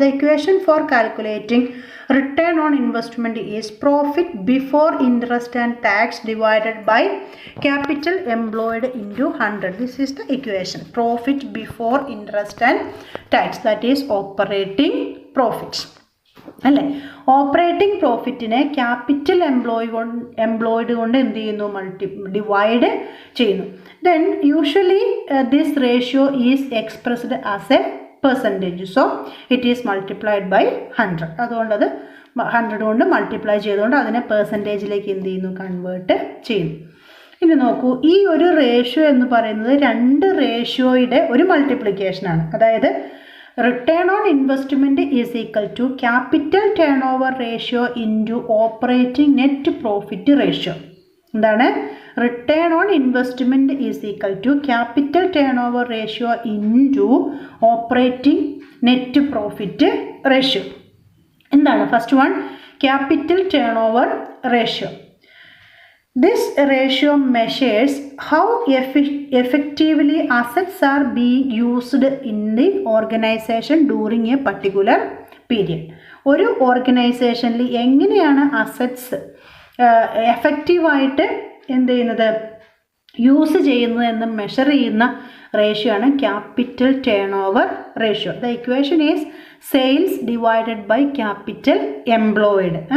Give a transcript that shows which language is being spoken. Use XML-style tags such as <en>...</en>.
<en>The equation for calculating return on investment is profit before interest and tax divided by capital employed into 100. This is the equation. Profit before interest and tax, that is operating profit.</en> <ml>അല്ലേ, operating പ്രോഫിറ്റിനെ capital employed കൊണ്ട് എന്ത് ചെയ്യുന്നു, divide ചെയ്യുന്നു.</ml> <en>Then usually this ratio is expressed as a percentage. So it is multiplied by 100.</en> <ml>അതുകൊണ്ടത് 100 കൊണ്ട് multiply ചെയ്തുകൊണ്ട് അതിനെ പെർസെൻറ്റേജിലേക്ക് എന്ത് ചെയ്യുന്നു, കൺവേർട്ട് ചെയ്യുന്നു. ഇനി നോക്കൂ, ഈ ഒരു റേഷ്യോ എന്ന് പറയുന്നത് രണ്ട് റേഷ്യോയുടെ ഒരു മൾട്ടിപ്ലിക്കേഷനാണ്.</ml> <en>അതായത് return on investment is equal to capital turnover ratio into operating net profit ratio. എന്താണ്? Return on investment is equal to capital turnover ratio into operating net profit ratio. എന്താണ്? First one, capital turnover ratio. This ratio measures how effectively assets are being used in the organization during a particular period.</en> <ml>ഒരു ഓർഗനൈസേഷനിൽ എങ്ങനെയാണ് assets എഫക്റ്റീവായിട്ട് എന്ത് ചെയ്യുന്നത്, use ചെയ്യുന്നത് എന്ന് measure ചെയ്യുന്ന റേഷ്യോ ആണ് capital turn over ratio.</ml> <en>The equation is sales divided by capital employed.</en>